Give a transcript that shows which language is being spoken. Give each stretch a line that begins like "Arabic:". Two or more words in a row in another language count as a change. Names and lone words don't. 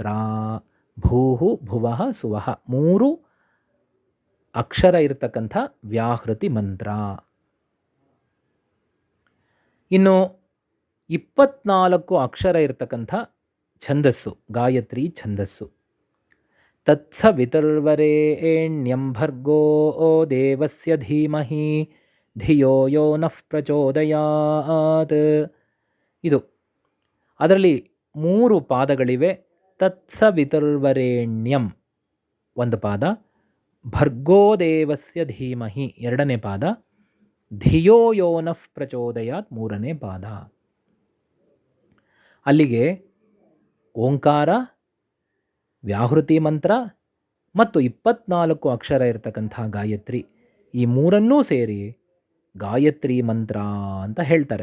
Sanskrit: ಭೂಹು ಭುವಃ ಸುವಃ
Kannada: 3 ಅಕ್ಷರ ಇರತಕ್ಕಂಥ ವ್ಯಾಹೃತಿ ಮಂತ್ರ. ಇನ್ನು 24 ಅಕ್ಷರ ಇರತಕ್ಕಂಥ ಛಂದಸ್ಸು ಗಾಯತ್ರಿ ಛಂದಸ್ಸು.
Sanskrit: ತತ್ಸವಿತುರ್ವರೆಣ್ಯಂ ಭರ್ಗೋ ದೇವಸ್ಯ ಧೀಮಹಿ ಧಿಯೋ ಯೋ ನಃ ಪ್ರಚೋದಯಾತ್.
Kannada: ಇದು ಅದರಲ್ಲಿ 3 ಪಾದಗಳಿವೆ.
Sanskrit: ತತ್ಸವಿತುರ್ವರೆಣ್ಯಂ
Kannada: ಒಂದು ಪಾದ,
Sanskrit: ಭರ್ಗೋ ದೇವಸ್ಯ ಧೀಮಹಿ
Kannada: ಎರಡನೇ ಪಾದ,
Sanskrit: ಧಿಯೋ ಯೋ ನಃ ಪ್ರಚೋದಯಾತ್
Kannada: ಮೂರನೇ ಪಾದ. ಅಲ್ಲಿಗೆ ಓಂಕಾರ, ವ್ಯಾಹೃತಿ ಮಂತ್ರ ಮತ್ತು 24 ಅಕ್ಷರ ಇರತಕ್ಕಂಥ ಗಾಯತ್ರಿ, ಈ ಮೂರನ್ನೂ ಸೇರಿ ಗಾಯತ್ರಿ ಮಂತ್ರ ಅಂತ ಹೇಳ್ತಾರೆ.